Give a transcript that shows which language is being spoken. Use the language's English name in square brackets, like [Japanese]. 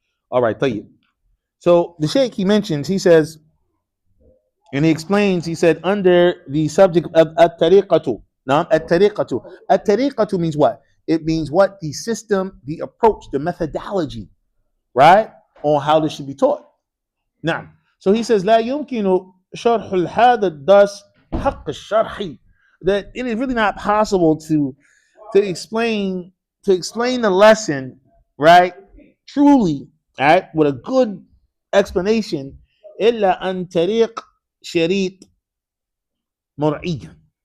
[English] All right, طيب. So the Sheikh, he mentions, he says, and he explains, he said, under the subject of at-tariqatu. Now, at-tariqatu. At-tariqatu means what? It means what? The system, the approach, the methodology, right? On how this should be taught. Now, so he says, [Arabic] لا يمكن شرح هذا الدرس حق الشرح. [English] That it is really not possible to explain the lesson, right? Truly, right, with a good explanation, [Arabic] إلا عن طريق شريط مرئي.